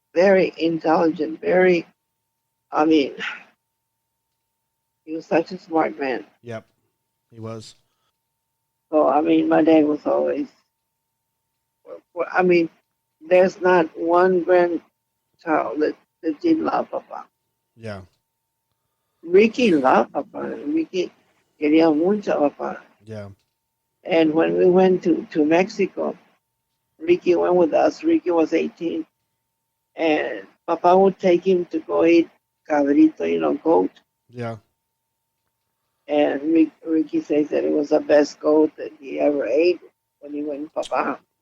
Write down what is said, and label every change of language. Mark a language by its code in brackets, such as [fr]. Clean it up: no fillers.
[en] very intelligent, very, I mean, he was such a smart man. Yep, he was. So, I mean, my dad was always, I mean, there's not one grandchild that didn't love Papa. Yeah. Ricky loved Papa. [es] Ricky quería mucho a Papa. [en] Yeah. And when we went to Mexico, Ricky went with us. Ricky was 18. And Papa would take him to go eat cabrito, goat. Yeah. And Ricky says that it was the best goat that he ever ate when he went with Papa.